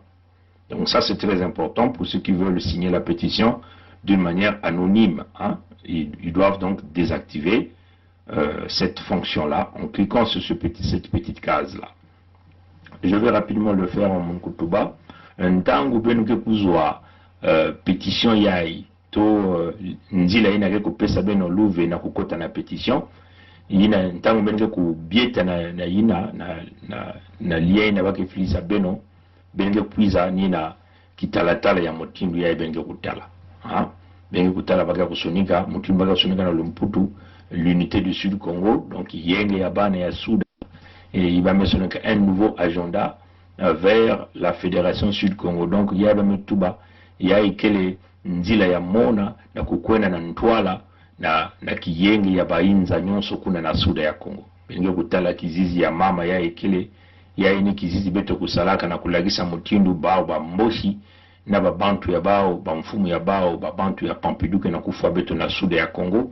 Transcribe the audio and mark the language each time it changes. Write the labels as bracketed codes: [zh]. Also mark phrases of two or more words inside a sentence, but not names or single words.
[fr] Donc ça c'est très important pour ceux qui veulent signer la pétition d'une manière anonyme. Hein. Ils doivent donc désactiver cette fonction-là en cliquant sur cette petite case-là. Je vais rapidement le faire en Munkutuba. [mkw] Un tango benuke kuzwa pétition yai to nzila ina ke kupesa beno luve na kukota na pétition ina ntango benuke kubieta na ina na lia ina bake filisa beno benuke kuiza nina kitalatala ya motindu yai benuke kutala ha benuke kutala baka kusonika motindu baka kusonika na Lumputu [fr] l'unité du Sud Congo [mkw] donc yenge ya bana ya Soudan [fr] et il va mettre un nouveau agenda vers la Fédération Sud Congo. Donc il y a même Touba, il y a [mkw] ikele nzila ya mona na kukwena na ntwala na kiyengi ya bainza nyonso kuna na Suda ya Congo. Benge kutala kizizi ya mama ya ikele ya ini kizizi beto kusalaka na kulagisa mutindu bao ba mboshi na babantu ya bao ba mfumu ya bao babantu ya Pampiduke na kufa beto na Suda ya Congo.